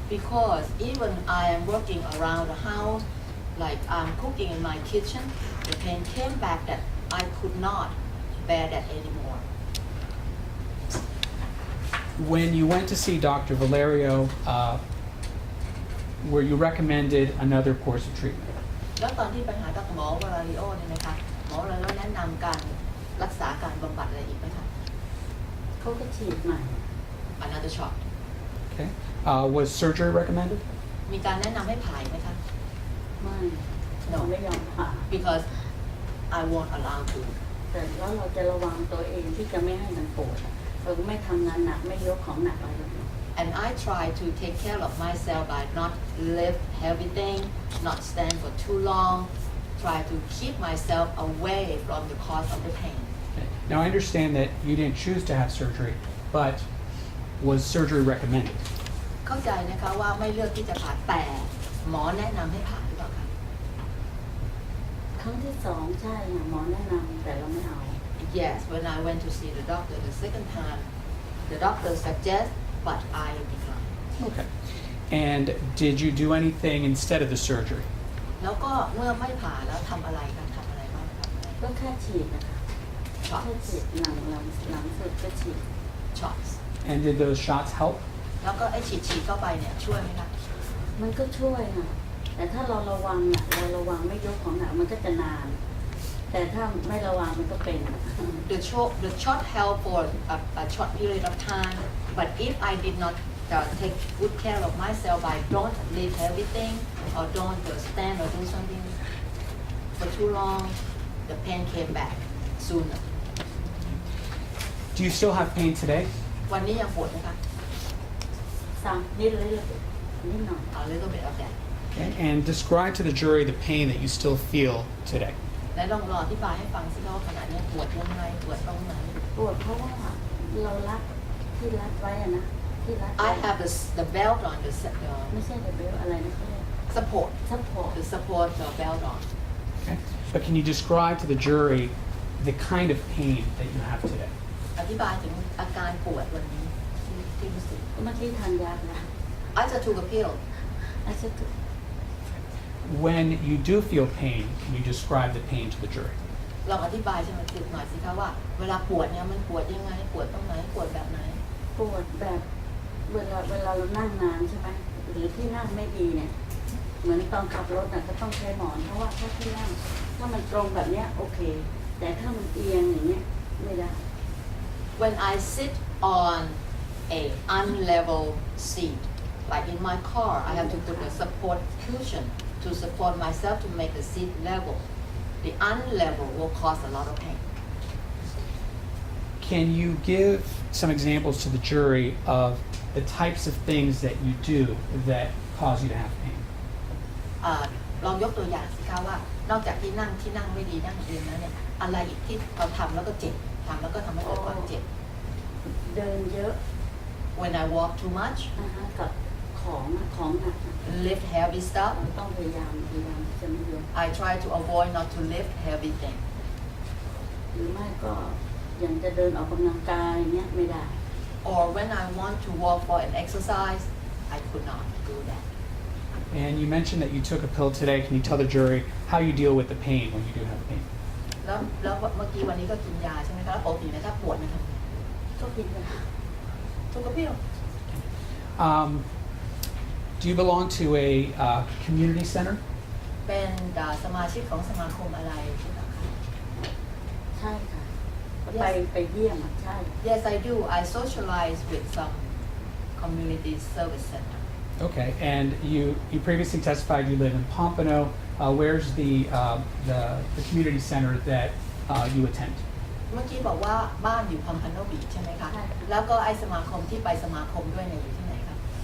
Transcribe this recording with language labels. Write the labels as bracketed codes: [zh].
[en] Because even I am working around the house, like I'm cooking in my kitchen, the pain came back that I could not bear that anymore. When you went to see Dr. Valerio, were you recommended another course of treatment? [th] แล้วตอนที่ไปหาหมอวาราริโอเนี่ยนะคะหมอวาราริโอแนะนำการรักษาการบำบัดอะไรอีกไหมคะ เขาก็ฉีดใหม่ [en] Another shot. Okay. Was surgery recommended? [th] มีการแนะนำให้ผ่าอีกไหมคะ ไม่เราไม่ยอมผ่า [en] Because I won't allow to. [th] แต่แล้วเราจะระวังตัวเองที่จะไม่ให้มันปวดอะเราก็ไม่ทำงานหนักไม่ยกของหนักอะไรแบบนี้ [en] And I try to take care of myself by not lift heavy thing, not stand for too long, try to keep myself away from the cause of the pain. Okay. Now, I understand that you didn't choose to have surgery, but was surgery recommended? [th] เข้าใจนะคะว่าไม่เลือกที่จะผ่าแต่หมอแนะนำให้ผ่าหรือเปล่าคะ ครั้งที่ 2ใช่ค่ะหมอแนะนำแต่เราไม่เอา [en] Yes, when I went to see the doctor the second time, the doctor suggests, but I declined. Okay. And did you do anything instead of the surgery? [th] แล้วก็เมื่อไม่ผ่าแล้วทำอะไรกันทำอะไรบ้างครับ ก็แค่ฉีดนะคะแค่ฉีดหลังสุดก็ฉีด [en] shots And did those shots help? [th] แล้วก็ไอ้ฉีดเข้าไปเนี่ยช่วยไหมคะ มันก็ช่วยค่ะแต่ถ้าเราระวังไม่ยกของหนักมันก็จะนาน แต่ถ้าไม่ระวังมันก็เป็น [en] The shot help for a short period of time, but if I did not take good care of myself, I don't lift everything or don't stand or do something for too long, the pain came back sooner. Do you still have pain today? [th] วันนี้ยังปวดไหมคะ นิดเลยนิดหน่อย [en] A little bit of that. Okay. And describe to the jury the pain that you still feel today. [th] และลองอธิบายให้ฟังสิคะว่าขณะนี้ปวดยังไงปวดตรงไหน ปวดเพราะว่าเรารัดที่รัดไว้อะนะที่รัด [en] I have the belt on, [th] ไม่ใช่เบลอะไรนะเขาเรียก [en] support, [th] ซัพพอร์ต [en] the support belt on. Okay. But can you describe to the jury the kind of pain that you have today? [th] อธิบายถึงอาการปวดวันนี้ที่รู้สึก เมื่อกี้ทานยาแล้ว [en] I just took a pill. [th] อาจจะ [en] When you do feel pain, can you describe the pain to the jury? [th] ลองอธิบายใช่ไหมหน่อยสิคะว่าเวลาปวดเนี่ยมันปวดยังไงปวดตรงไหนปวดแบบไหน ปวดแบบเวลาเรานั่งนานใช่ไหมหรือที่นั่งไม่ดีเนี่ยเหมือนตอนขับรถน่ะก็ต้องใช้หมอนเพราะว่าถ้าที่นั่งถ้ามันตรงแบบเนี้ยโอเค แต่ถ้ามันเอียงอย่างเงี้ยไม่ได้ [en] When I sit on a unlevel seat, like in my car, I have to put a support cushion to support myself to make the seat level. The unlevel will cause a lot of pain. Can you give some examples to the jury of the types of things that you do that cause you to have pain? [th] ลองยกตัวอย่างสิคะว่านอกจากที่นั่งไม่ดีนั่งเอียงแล้วเนี่ยอะไรอีกที่เราทำแล้วก็เจ็บทำแล้วก็ทำให้เกิดความเจ็บ เดินเยอะ [en] When I walk too much, [th] กับของหนัก [en] lift heavy stuff, [th] เราต้องพยายามที่จะไม่ยก [en] I try to avoid not to lift heavy things. [th] หรือไม่ก็อย่างจะเดินออกกำลังกายเนี้ยไม่ได้ [en] Or when I want to walk for an exercise, I could not do that. And you mentioned that you took a pill today. Can you tell the jury how you deal with the pain when you do have pain? [th] แล้วเมื่อกี้วันนี้ก็กินยาใช่ไหมคะแล้วปกติเนี่ยถ้าปวดเนี่ยทำไง ก็กินยา ทุกกระเพี้ยว [en] Do you belong to a community center? [th] เป็นสมาชิกของสมาคมอะไรใช่ไหมคะ ใช่ค่ะไปเยี่ยมอ่ะใช่ [en] Yes, I do. I socialize with some community service center. Okay. And you previously testified you live in Pompano. Where's the community center that you attend? [th] เมื่อกี้บอกว่าบ้านอยู่พัมพันโนบีใช่ไหมคะ แล้วก็ไอสมาคมที่ไปสมาคมด้วยเนี่ยอยู่ที่ไหนคะ